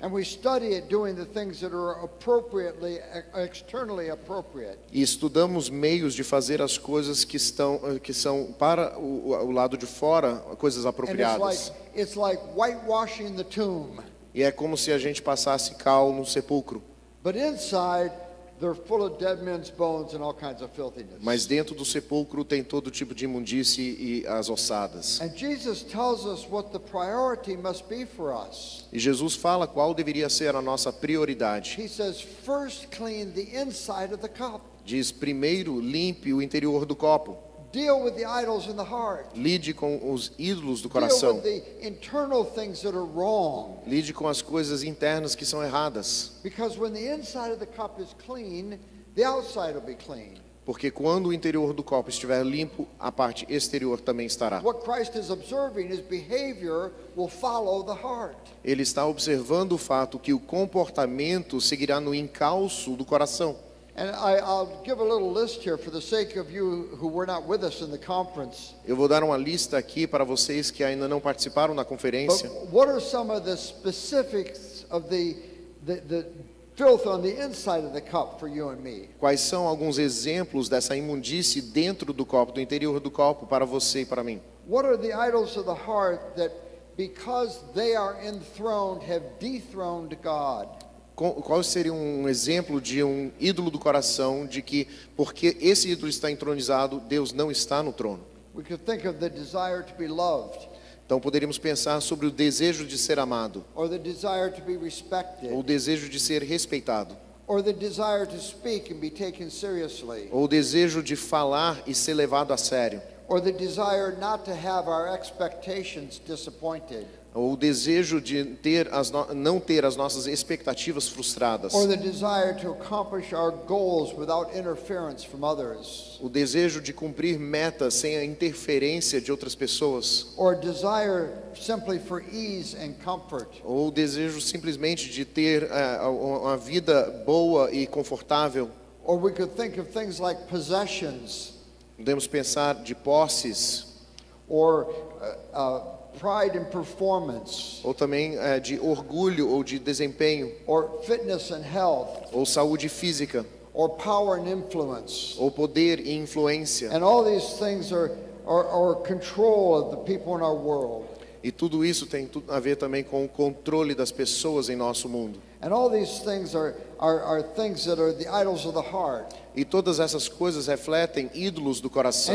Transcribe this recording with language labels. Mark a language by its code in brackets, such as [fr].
[en] And we study it doing the things that are externally appropriate. [pt] E estudamos meios de fazer as coisas que são para o lado de fora, coisas apropriadas. [en] And it's like whitewashing the tomb. [pt] E é como se a gente passasse cal no sepulcro. [en] But inside they're full of dead men's bones and all kinds of filthiness. [pt] Mas dentro do sepulcro tem todo tipo de imundície e as ossadas. [en] And Jesus tells us what the priority must be for us. [pt] E Jesus fala qual deveria ser a nossa prioridade. [en] He says, first clean the inside of the cup. [pt] Diz, primeiro limpe o interior do copo. [en] Deal with the idols in the heart. [pt] Lide com os ídolos do [en] Deal [pt] coração. [en] with the internal things that are wrong. [pt] Lide com as coisas internas que são erradas. [en] Because when the inside of the cup is clean, the outside will be clean. [pt] Porque quando o interior do copo estiver limpo, a parte exterior também estará. [en] What Christ is observing, his behavior will follow the heart. [pt] Ele está observando o fato que o comportamento seguirá no encalço do coração. [en] And I'll give a little list here for the sake of you who were not with us in the conference. [pt] Eu vou dar uma lista aqui para vocês que ainda não participaram da conferência. [en] But what are some of the specifics of the filth on the inside of the cup for you and me? [pt] Quais são alguns exemplos dessa imundície dentro do copo, do interior do copo, para você e para mim? [en] What are the idols of the heart that, because they are enthroned, have dethroned God? [pt] Qual seria um exemplo de um ídolo do coração, de que porque esse ídolo está entronizado, Deus não está no trono? [en] We could think of the desire to be loved, [pt] Então poderíamos pensar sobre o desejo de ser amado, [en] or the desire to be respected, [pt] ou o desejo de ser respeitado, [en] or the desire to speak and be taken seriously, [pt] ou o desejo de falar e ser levado a sério, [en] or the desire not to have our expectations disappointed, [pt] ou o desejo de não ter as nossas expectativas frustradas, [en] or the desire to accomplish our goals without interference from others, [pt] o desejo de cumprir metas sem a interferência de outras pessoas, [en] or desire simply for ease and comfort, [pt] ou o desejo simplesmente de ter uma vida boa e confortável. [en] or we could think of things like possessions, [pt] Podemos pensar de posses, [en] or pride in performance, [pt] ou também de orgulho ou de desempenho, [en] or fitness and health, [pt] ou saúde física, [en] or power and influence. [pt] ou poder e influência. [en] And all these things are control of the people in our world. [pt] E tudo isso tem tudo a ver também com o controle das pessoas em nosso mundo. [en] And all these things are things that are the idols of the heart. [pt] E todas essas coisas refletem ídolos do coração.